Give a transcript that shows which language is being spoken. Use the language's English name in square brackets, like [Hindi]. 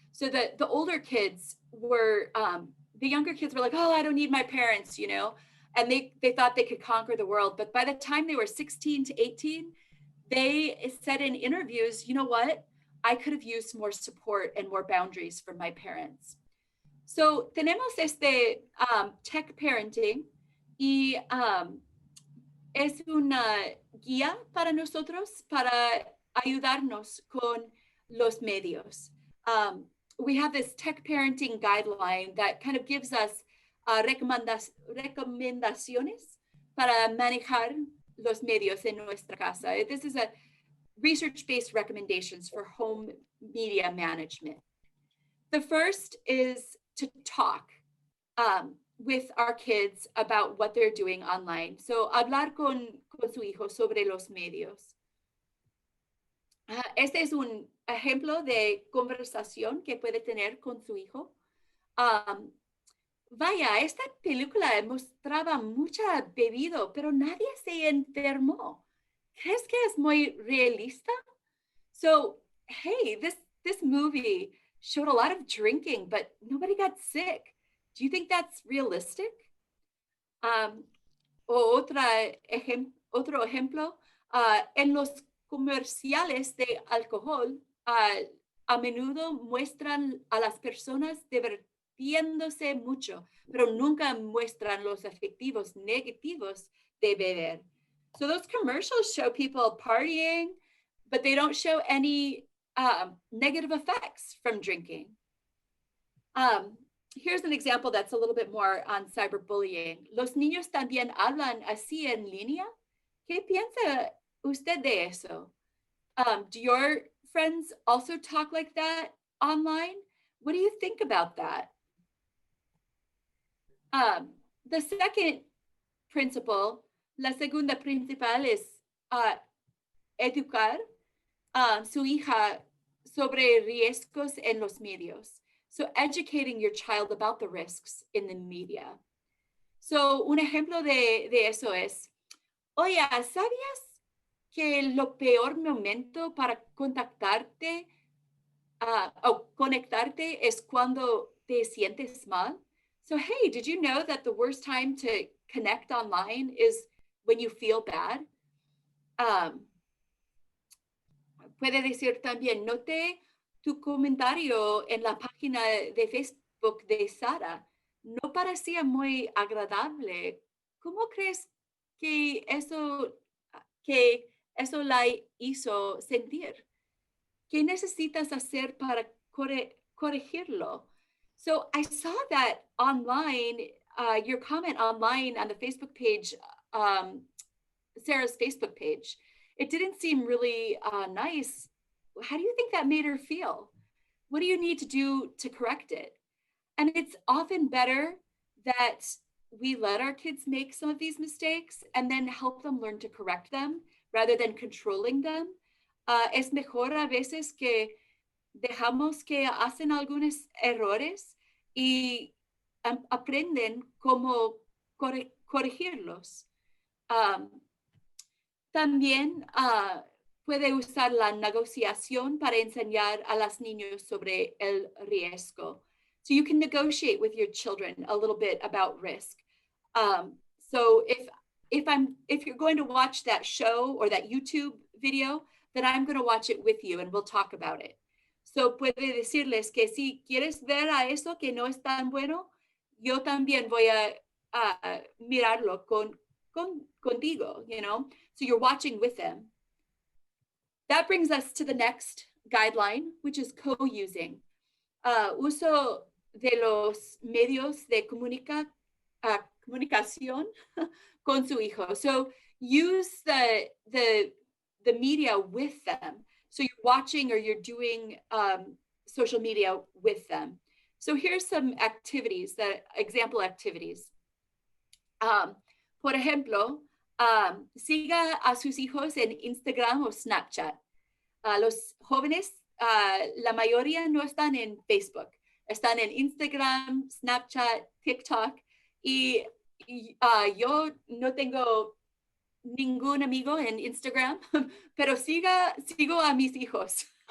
[English] So the older kids were, the younger kids were like, oh, I don't need my parents, and they thought they could conquer the world. But by the time they were 16 to 18, they said in interviews, you know what? I could have used more support and more boundaries from my parents. [Spanish] So tenemos este tech parenting y es una guía para nosotros para ayudarnos con los medios. [English] We have this tech parenting guideline that kind of gives us [Spanish] recomendaciones para manejar los medios en nuestra casa. [English] This is a research-based recommendations for home media management. The first is to talk with our kids about what they're doing online. [Spanish] So, hablar con su hijo sobre los medios. Este es un ejemplo de conversación que puede tener con su hijo. Vaya, esta película mostraba mucha bebido, pero nadie se enfermó. ¿Crees que es muy realista? [English] So, hey, this movie showed a lot of drinking, but nobody got sick. Do you think that's realistic? [Spanish] Otro ejemplo, en los comerciales de alcohol, a menudo muestran a las personas divirtiéndose mucho, pero nunca muestran los efectos negativos de beber. [English] So those commercials show people partying, but they don't show any negative effects from drinking. Here's an example that's a little bit more on cyberbullying. [Spanish] ¿Los niños también hablan así en línea? ¿Qué piensa usted de eso? [English] Do your friends also talk like that online? What do you think about that? The second principle, [Spanish] la segunda principal es educar su hija sobre riesgos en los medios. [English] So educating your child about the risks in the media. [Spanish] So un ejemplo de eso es, oye, ¿sabías que lo peor momento para contactarte o conectarte es cuando te sientes mal? [English] So, hey, did you know that the worst time to connect online is when you feel bad? [Spanish] Puede decir también, noté tu comentario en la página de Facebook de Sara. No parecía muy agradable. ¿Cómo crees que eso la hizo sentir? ¿Qué necesitas hacer para corregirlo? [English] So I saw that online, your comment online on the Facebook page, Sarah's Facebook page. It didn't seem really nice. How do you think that made her feel? What do you need to do to correct it? And it's often better that we let our kids make some of these mistakes and then help them learn to correct them rather than controlling them. [Spanish] Es mejor a veces que dejamos que hacen algunos errores y aprenden cómo corregirlos. También puede usar la negociación para enseñar a los niños sobre el riesgo. [English] So you can negotiate with your children a little bit about risk. So if you're going to watch that show or that YouTube video, then I'm going to watch it with you and we'll talk about it. [Spanish] So puede decirles que si quieres ver a eso que no es tan bueno, yo también voy a mirarlo contigo, [English] you know? So you're watching with them. That brings us to the next guideline, which is co-using. [Spanish] Uso de los medios de comunicación con su hijo. [English] So use the media with them. So you're watching or you're doing social media with them. So here's some activities, example activities. [Spanish] Por ejemplo, siga a sus hijos en Instagram o Snapchat. Los jóvenes, la mayoría no están en Facebook. Están en Instagram, Snapchat, TikTok. Y yo no tengo ningún amigo en Instagram, pero sigo a mis hijos.